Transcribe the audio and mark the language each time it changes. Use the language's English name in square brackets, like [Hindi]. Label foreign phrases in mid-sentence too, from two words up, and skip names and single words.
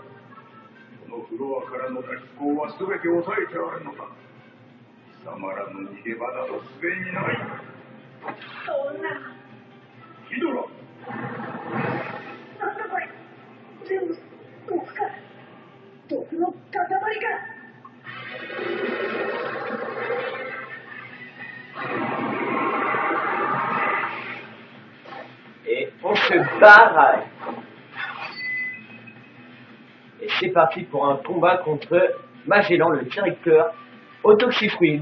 [Japanese] このフロアからの脱出口は全て抑えてあるのだ。貴様らの逃げ場などすでにない。そんな。ヒドラ。なんだこれ。全部毒か。毒の塊か。 [French] Et on se barre. Et c'est parti pour un combat contre Magellan, le directeur Autoxifruit.